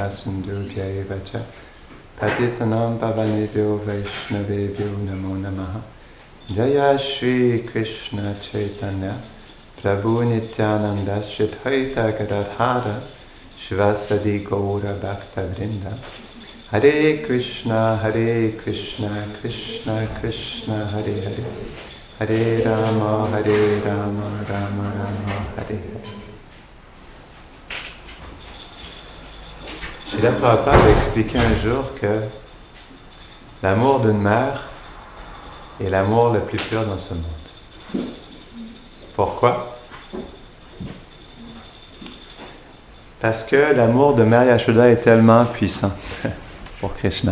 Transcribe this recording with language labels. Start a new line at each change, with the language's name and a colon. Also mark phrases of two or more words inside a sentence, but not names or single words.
Sanskrit: सिन्धु जैवच पतितानां पावनेभ्यो वैष्णवेभ्यो नमो नमः जय श्री कृष्ण चैतन्य प्रभु नित्यानन्द श्रीधैत गदाधर शिवसादि गौर भक्त वृन्द हरे कृष्ण कृष्ण कृष्ण हरे हरे हरे राम राम राम हरे हरे.
French: Srila Prabhupada a expliqué un jour que l'amour d'une mère est l'amour le plus pur dans ce monde. Pourquoi? Parce que l'amour de Mère Yashoda est tellement puissant pour Krishna.